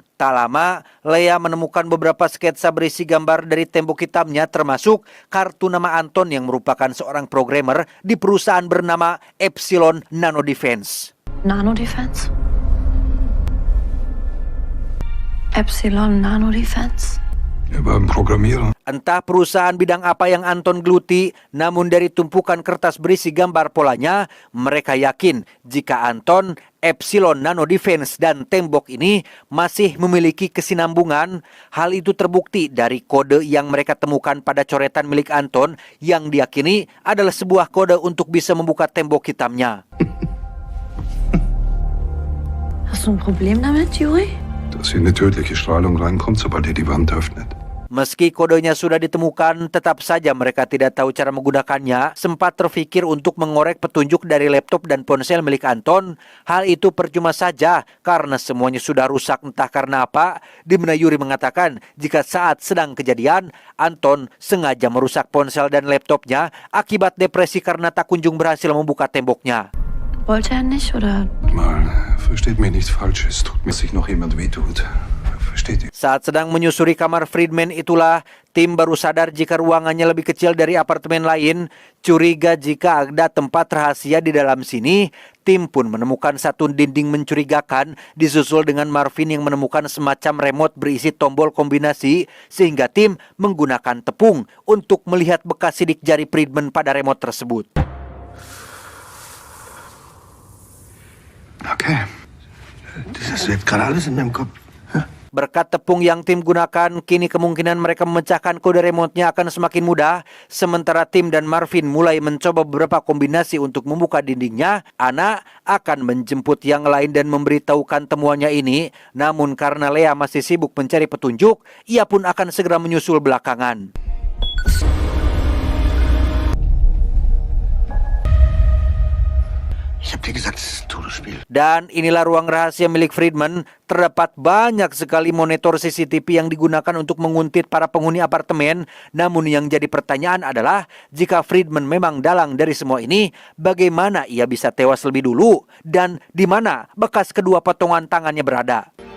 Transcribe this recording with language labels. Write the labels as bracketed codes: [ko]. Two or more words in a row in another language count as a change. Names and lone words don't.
[id] Tak lama, Lea menemukan beberapa sketsa berisi gambar dari tembok hitamnya, termasuk kartu nama Anton yang merupakan seorang programmer di perusahaan bernama Epsilon Nano Defense. [de] Nano Defense? Epsilon Nano Defense? Er war ein Programmierer. [id] Entah perusahaan bidang apa yang Anton geluti, namun dari tumpukan kertas berisi gambar polanya, mereka yakin jika Anton, Epsilon Nano Defense, dan tembok ini masih memiliki kesinambungan. Hal itu terbukti dari kode yang mereka temukan pada coretan milik Anton yang diyakini adalah sebuah kode untuk bisa membuka tembok hitamnya. [de] Hast du ein Problem damit, Yuri? Dass hier eine tödliche Strahlung reinkommt, sobald ihr die Wand öffnet. [id] Meski kodenya sudah ditemukan, tetap saja mereka tidak tahu cara menggunakannya. Sempat terfikir untuk mengorek petunjuk dari laptop dan ponsel milik Anton. Hal itu percuma saja karena semuanya sudah rusak entah karena apa. Di mana Yuri mengatakan jika saat sedang kejadian, Anton sengaja merusak ponsel dan laptopnya akibat depresi karena tak kunjung berhasil membuka temboknya. [de] Wollte er nicht, oder? Mal, versteht mir nichts Falsches. Tut mir, dass sich noch jemand wehtut. Versteht ihr? [id] Saat sedang menyusuri kamar Friedman itulah, tim baru sadar jika ruangannya lebih kecil dari apartemen lain. Curiga jika ada tempat rahasia di dalam sini. Tim pun menemukan satu dinding mencurigakan, disusul dengan Marvin yang menemukan semacam remote berisi tombol kombinasi, sehingga tim menggunakan tepung untuk melihat bekas sidik jari Friedman pada remote tersebut. [de] Okay. Das ist jetzt gerade alles in meinem Kopf. [id] Berkat tepung yang tim gunakan, kini kemungkinan mereka memecahkan kode remote-nya akan semakin mudah. Sementara tim dan Marvin mulai mencoba beberapa kombinasi untuk membuka dindingnya, Ana akan menjemput yang lain dan memberitahukan temuannya ini. Namun karena Lea masih sibuk mencari petunjuk, ia pun akan segera menyusul belakangan. [de] Ich hab dir gesagt, es ist ein Todesspiel. [id] Dan inilah ruang rahasia milik Friedman. Terdapat banyak sekali monitor CCTV yang digunakan untuk menguntit para penghuni apartemen. Namun yang jadi pertanyaan adalah, jika Friedman memang dalang dari semua ini, bagaimana ia bisa tewas lebih dulu? Dan di mana bekas kedua potongan tangannya berada?